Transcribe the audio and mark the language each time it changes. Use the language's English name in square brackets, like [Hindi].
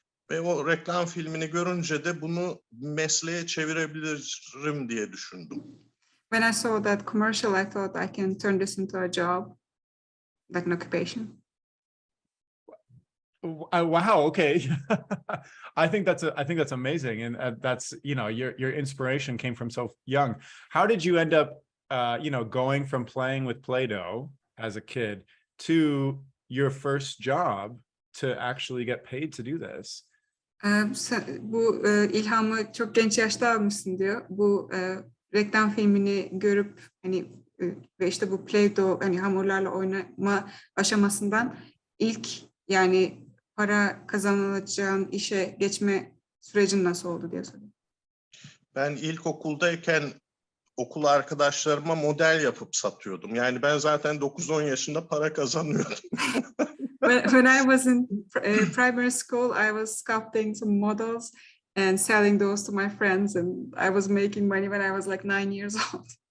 [Turkish] Ve o reklam filmini görünce de bunu mesleğe çevirebilirim diye düşündüm. [English] When I saw that commercial, I thought I can turn this into a job, like an occupation. Wow. Okay. I think that's amazing, and that's your inspiration came from so young. How did you end up going from playing with Play-Doh as a kid to your first job to actually get paid to do this? [Turkish] Bu ilhamı çok genç yaşta almışsın diyor. Bu reklam filmini görüp ve işte bu Play-Doh hamurlarla oynama aşamasından ilk para kazanılacağın işe geçme sürecin nasıl oldu diye soruyor. Ben ilkokuldayken okul arkadaşlarıma model yapıp satıyordum. Yani ben zaten 9-10 yaşında para kazanıyordum. [English] When I was in primary school, I was sculpting some models and selling those to my friends, and I was making money when I was like 9 years old.